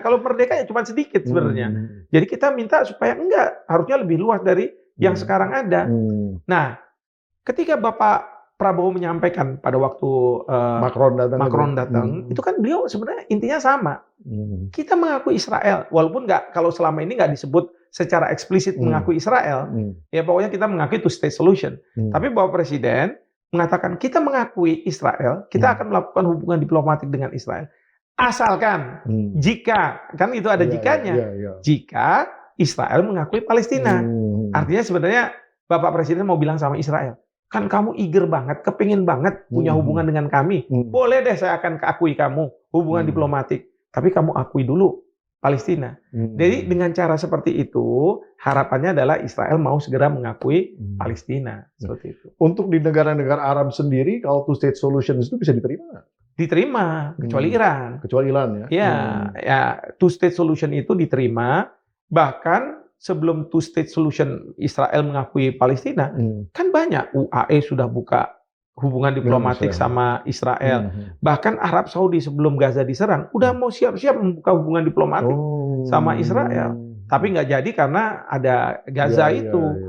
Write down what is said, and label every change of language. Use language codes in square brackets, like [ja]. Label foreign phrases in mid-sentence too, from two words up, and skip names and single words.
[id] Kalau merdeka ya cuma sedikit sebenarnya. Jadi kita minta supaya enggak, harusnya lebih luas dari yang sekarang ada. Nah, ketika Bapak Prabowo menyampaikan pada waktu Macron datang, itu kan beliau sebenarnya intinya sama. Kita mengakui Israel, walaupun kalau selama ini nggak disebut secara eksplisit mengakui Israel, ya pokoknya kita mengakui [en] two state solution. [id] Tapi Bapak Presiden mengatakan kita mengakui Israel, kita akan melakukan hubungan diplomatik dengan Israel. Asalkan jika, kan itu ada jikanya, jika Israel mengakui Palestina. Artinya sebenarnya Bapak Presiden mau bilang sama Israel, kan kamu eager banget, kepingin banget punya hubungan dengan kami. Boleh deh saya akan akui kamu hubungan diplomatik, tapi kamu akui dulu Palestina. Jadi dengan cara seperti itu, harapannya adalah Israel mau segera mengakui Palestina. Seperti itu. Untuk di negara-negara Arab sendiri, kalau [en] two state solution [id] itu bisa diterima? Diterima, kecuali Iran. Kecuali Iran ya? Ya, [en] two state solution [id] itu diterima, bahkan sebelum [en] two state solution [id] Israel mengakui Palestina, kan banyak UAE sudah buka hubungan diplomatik sama Israel. Bahkan Arab Saudi sebelum Gaza diserang, udah mau siap-siap membuka hubungan diplomatik sama Israel. Tapi nggak jadi karena ada Gaza itu.